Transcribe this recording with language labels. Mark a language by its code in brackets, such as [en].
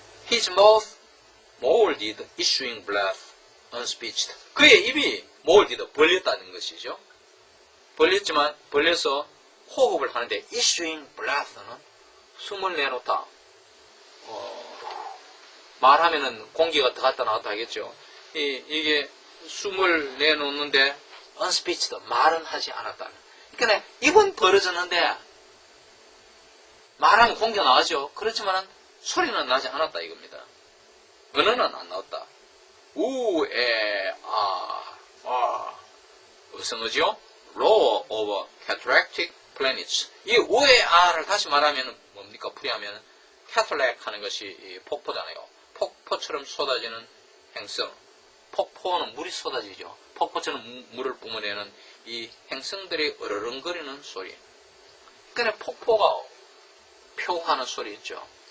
[en] His mouth molded, issuing breath, unspeeched. [ko] 그의 입이 molded, 벌렸다는 것이죠. 벌려서 호흡을 하는데, [en] issuing breath [ko] 는 숨을 내놓다. 말하면은 공기가 들어갔다 나왔다 하겠죠. 이게 숨을 내놓는데, unspeeched, 말은 하지 않았다. 그러니까 입은 벌어졌는데, 말하면 공기가 나가죠. 그렇지만은 소리는 나지 않았다 이겁니다. 언어는 안 나왔다. 우, 에, 아, 무슨 어지요? [en] Row of cataractic planets. [ko] 이 오의 R을 다시 말하면 뭡니까? 풀이하면 cataract 하는 것이 폭포잖아요. 폭포처럼 쏟아지는 행성. 폭포는 물이 쏟아지죠. 폭포처럼 물을 뿜어내는 이 행성들이 으르렁거리는 소리. 그러니까 폭포가 표하는 소리 있죠.